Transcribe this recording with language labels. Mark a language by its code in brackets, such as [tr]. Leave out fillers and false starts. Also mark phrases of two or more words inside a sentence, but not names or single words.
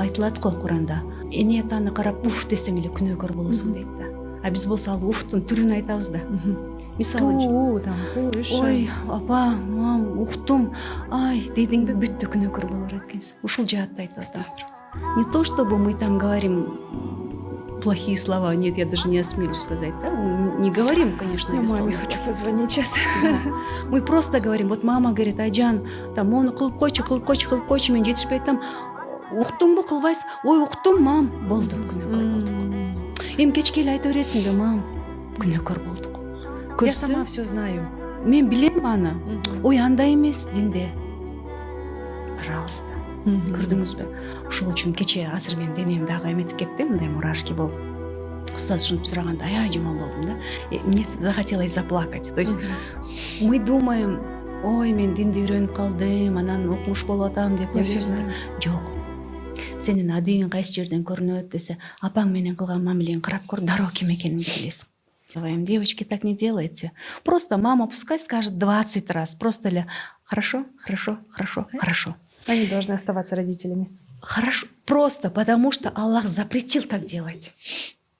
[ky] айтылат го Куранда. Эне атаны карап уф десең эле күнөөкөр болосуң дейт да. А биз болсо ал уфтун түрүн айтабыз да. Мисалы, там, ой, апа, мам, уктум, ай, дейдиңби, бүттү күнөөкөр болор экенсиң. Ушул жаатта айтабыз да. [ru] Не то, чтобы мы там говорим плохие слова, нет, я даже не осмелюсь сказать, да? Мы не говорим, конечно, Я маме слова. хочу позвонить сейчас. Да. Мы просто говорим, вот мама говорит, Айжан, там, [ky] оны кылып койчу, мен жетишпей айтам, уктумбу кылбайсың? Ой, уктум, мам, болду, күнөөкөр болдук. Эми кечке эле айта бересиңби, мам, күнөөкөр болдук. [ru] Я сама все знаю. [ky] Мен билем аны. Ой, андай эмес динде. Пожалуйста. Көрдүңүзбү? Ошол үчүн кече азыр мен денем дагы эметип кетти, мындай мурашки болуп. Устаз ушинтип сураганда аябай жаман болдум да. [ru] Мне захотелось заплакать. То есть мы думаем, [ky] ой, мен динди үйрөнүп калдым, анан окумуш болуп атам деп. [ru] Я все знаю. [ky] Жок. Сенин адыгың кайсы жерден көрүнөт десе, апаң менен кылган мамилеңи карап көр, дароо ким экениңди билесиң. [ru] Девочки, так не делайте. Просто мама пускай скажет 20 раз. Просто ли хорошо. Они должны оставаться родителями. Хорошо. Просто потому, что Аллах запретил так делать.